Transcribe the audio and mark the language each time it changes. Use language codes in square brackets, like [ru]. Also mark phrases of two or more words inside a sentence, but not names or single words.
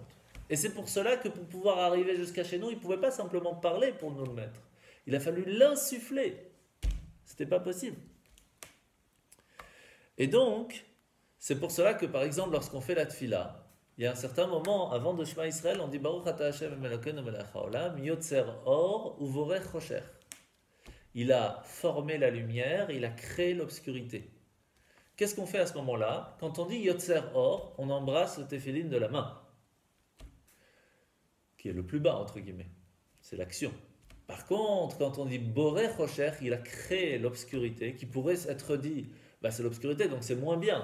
[fr] Et c'est pour cela que pour pouvoir arriver jusqu'à chez nous, il ne pouvait pas simplement parler pour nous le mettre. Il a fallu l'insuffler. Ce n'était pas possible. Et donc, c'est pour cela que par exemple, lorsqu'on fait la tfila, il y a un certain moment, avant de Shema Israël, on dit [he] ברוך אתה ה' אלוקינו מלך העולם, יוצר אור ובורא חושך. [fr] Il a formé la lumière, il a créé l'obscurité. Qu'est-ce qu'on fait à ce moment-là? Quand on dit [he] יוצר אור, [fr] on embrasse le téphilin de la main, qui est le plus bas, entre guillemets. C'est l'action. Par contre, quand on dit [he] בורא חושך, [fr] il a créé l'obscurité, qui pourrait être dit, c'est l'obscurité, donc c'est moins bien.